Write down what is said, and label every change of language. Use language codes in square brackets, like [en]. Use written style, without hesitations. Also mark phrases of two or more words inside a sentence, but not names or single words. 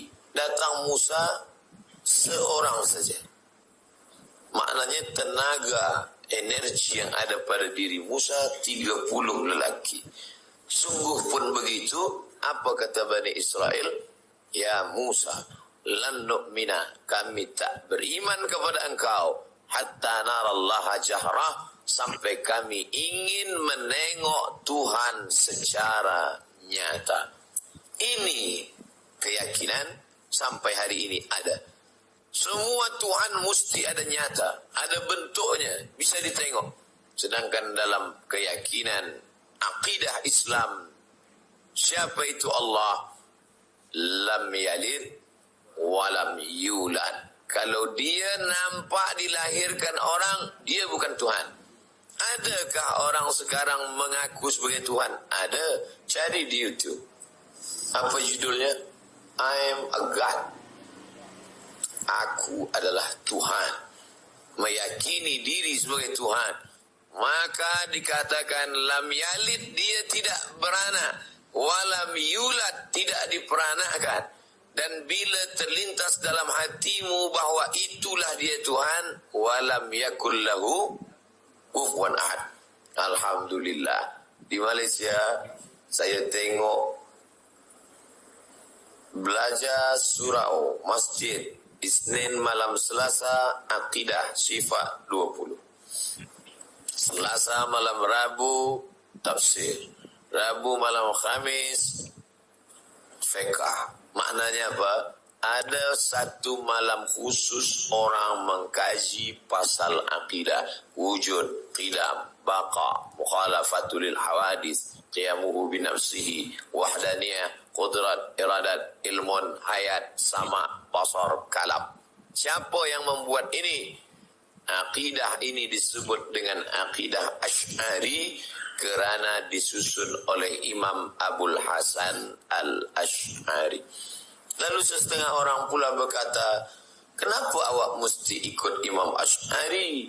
[ms] Datang Musa seorang saja. Maknanya tenaga, energi yang ada pada diri Musa 30 lelaki. Sungguh pun begitu. Apa kata Bani Israel? [ar] يا موسى، لن نؤمن, [ms] kami tak beriman kepada engkau [ar] حتى نرى الله جهرة, [ms] sampai kami ingin menengok Tuhan secara nyata. Ini keyakinan sampai hari ini ada. Semua Tuhan mesti ada nyata, ada bentuknya, bisa ditengok. Sedangkan dalam keyakinan akidah Islam, siapa itu Allah? [ar] لم يلد ولم يولد. [ms] Kalau dia nampak dilahirkan orang, dia bukan Tuhan. Adakah orang sekarang mengaku sebagai Tuhan? Ada. Cari di YouTube. Apa judulnya? [en] I am a God. [ms] Aku adalah Tuhan. Meyakini diri sebagai Tuhan. Maka dikatakan [ar] لم يلد, [ms] dia tidak beranak. [ar] ولم يولد, [ms] tidak diperanakan. Dan bila terlintas dalam hatimu bahawa itulah dia Tuhan, [ar] ولم يكن له كفوا أحد. [ms] Alhamdulillah. Di Malaysia saya tengok belajar surau masjid Isnin malam Selasa akidah syifa 20. Selasa malam Rabu tafsir. Rabu malam Khamis fiqh. Maknanya apa? ada satu malam khusus orang mengkaji pasal akidah, [ar] وجود، قدم، بقاء، مخالفة للحوادث، قيامه بنفسه، وحدانية، قدرة، إرادة، علم, حياة، سمع، بصر، كلام. [ms] Siapa yang membuat ini? Akidah ini disebut dengan akidah Asy'ari kerana disusun oleh Imam Abul Hasan Al-Asy'ari. Lalu setengah orang pula berkata, kenapa awak mesti ikut Imam Asy'ari?